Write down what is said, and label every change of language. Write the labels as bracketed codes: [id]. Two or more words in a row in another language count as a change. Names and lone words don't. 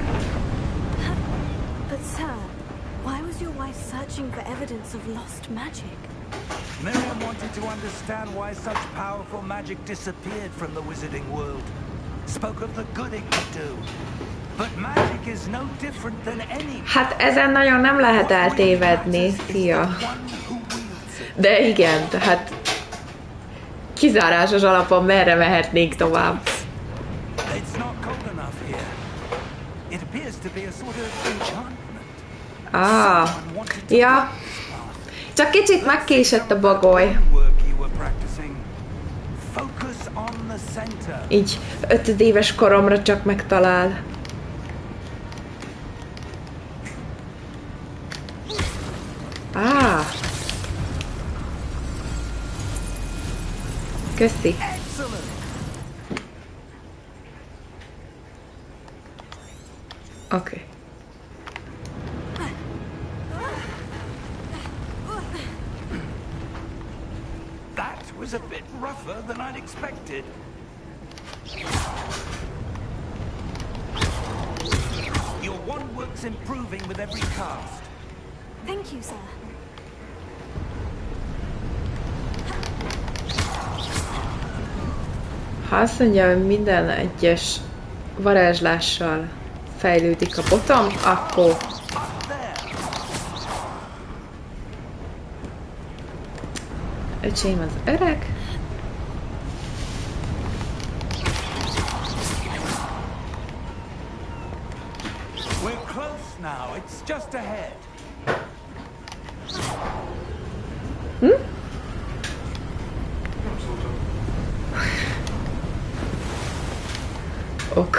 [en] But sir, why was your wife searching for evidence of lost magic? Miriam wanted to understand why such powerful magic disappeared from the wizarding world. Spoke of the good it could do. But magic is no different than any. [hu] Hát ezen nagyon nem lehet eltévedni, szia. De igen, tehát kizárásos alapon merre mehetnénk tovább. [en] It's not cold enough here. It appears to be a sort of enchantment. Ah, ja. [hu] Csak kicsit megkésett a bagoly. Így 5 éves koromra csak megtalál. Ah. Köszi. Oké. [en] That was a bit rougher than I'd expected. Your wand works improving with every cast. Thank you, sir. [hu] Ha azt mondja, hogy minden egyes varázslással fejlődik a botom, akkor öcsém az öreg. [en] We're close now. It's just ahead. Ok.